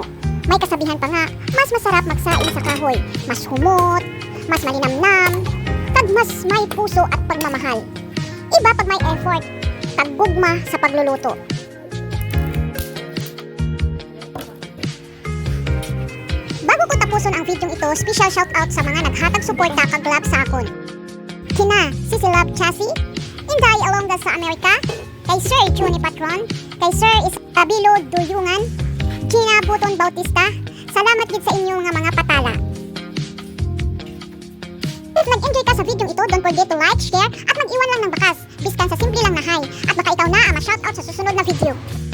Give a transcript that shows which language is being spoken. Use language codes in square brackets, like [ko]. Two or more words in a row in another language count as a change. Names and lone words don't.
[tl] May kasabihan pa nga, mas masarap magsaing sa kahoy. [hil] Mas humot, [tl] mas malinamnam, kag mas may puso at pagmamahal. Iba pag may effort, taggugma sa pagluluto. [hil] Bago ko tapuson ang video ito, [en] special shoutout [hil] sa mga naghatag suporta kag love sa akon. Kina Sisi Love Chassis, Inday Alonga sa Amerika, kay Sir Juni Patron, kay Sir Isabilo Duyungan, Gina Buton Bautista. Salamat gid sa inyo nga mga patala. If nag-enjoy ka sa video ito, [en] don't forget to like, share, [tl] at mag-iwan lang ng bakas. Biskan sa simple lang na hi, at baka ikaw na ang ma-shoutout sa susunod na video.